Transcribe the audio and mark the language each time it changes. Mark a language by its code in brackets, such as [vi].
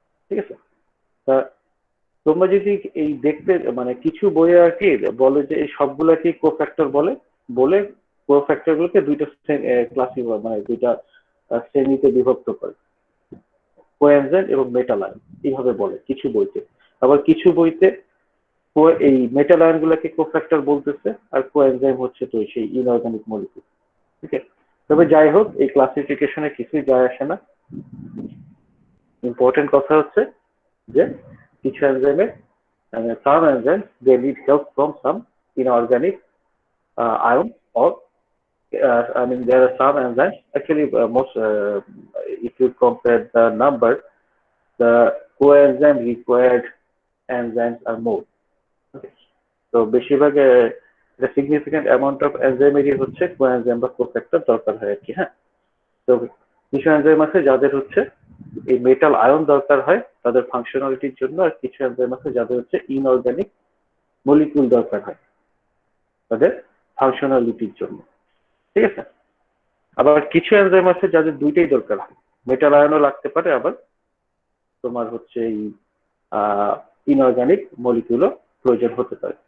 [bn] ঠিক আছে, তা তোমরা যদি এই দেখতে মানে কিছু বইয়ে আর কি বলে যে এই সবগুলাকে কোফ্যাক্টর বলে, বলে কোফ্যাক্টর গুলোকে দুইটা ক্লাসি মানে দুইটা শ্রেণীতে বিভক্ত করে, কোএনজাইম এবং মেটাল আয়ন এইভাবে বলে কিছু বইতে। আবার কিছু বইতে এই মেটাল আয়ন গুলাকে কোফ্যাক্টর বলতেছে, আর কোএনজাইম হচ্ছে তো সেই ইনঅর্গানিক মলিকিউল। ঠিক আছে, তবে যাই হোক এই ক্লাসিফিকেশনে কিছুই যায় আসে না। ইম্পর্টেন্ট কথা হচ্ছে যে কিছু এনজাইমে [en] some enzymes they need help from some inorganic ion or I mean there are some enzymes actually most if you compare the number, the coenzyme required enzymes are more. Okay. So বেশিরভাগ the significant amount of enzyme হচ্ছে coenzyme বা cofactor [bn] দরকার হয় আর কি। হ্যাঁ, তো কিছু enzyme আছে যাদের হচ্ছে এই মেটাল আয়ন দরকার হয় তাদের ফাংশনালিটির জন্য, আর কিছু এনজাইম আছে যাদের হচ্ছে ইনঅর্গানিক মলিকিউল দরকার হয় তাদের ফাংশনালিটির জন্য। ঠিক আছে, আবার কিছু এনজাইম আছে যাদের দুইটাই দরকার হয়, মেটাল আয়নও লাগতে পারে, আবার তোমার হচ্ছে এই ইনঅর্গানিক মলিকিউলও প্রয়োজন হতে পারে।